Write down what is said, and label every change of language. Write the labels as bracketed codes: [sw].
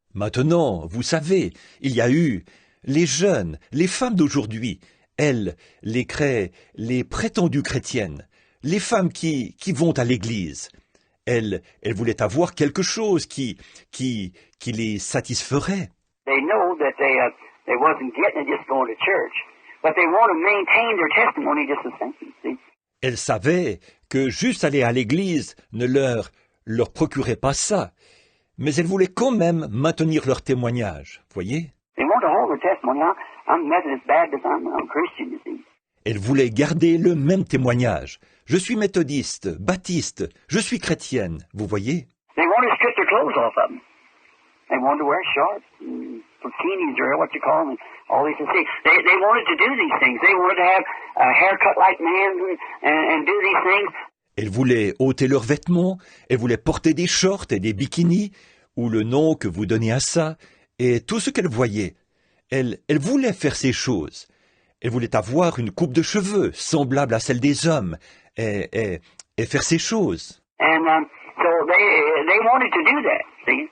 [fr] Maintenant, vous savez, il y a eu les jeunes, les femmes d'aujourd'hui, elles, les prétendues chrétiennes, les femmes qui vont à l'église. Elles voulaient avoir quelque chose qui les satisferait. [en] They know that they wasn't getting it just going to church, but they want to maintain their testimony just the same. See? [fr] Elles savaient que juste aller à l'église ne leur procurait pas ça, mais elles voulaient quand même maintenir leur témoignage, voyez? [en] They want to hold their testimony. I'm Methodist Baptist, I'm Christian, you see. [fr] Elles voulaient garder le même témoignage. Je suis méthodiste, baptiste, je suis chrétienne, vous voyez? [en] They wanted to strip their clothes off of them. They wanted to wear shorts and bikinis or what you call them, and all these things. They wanted to do these things. They wanted to have a haircut like men and do these things. [fr] Elles voulaient ôter leurs vêtements, elles voulaient porter des shorts et des bikinis, ou le nom que vous donnez à ça, et tout ce qu'elles voyaient. Elles voulaient faire ces choses. Elles voulaient avoir une coupe de cheveux semblable à celle des hommes, et faire ces choses. [en] And so they wanted to do that, see?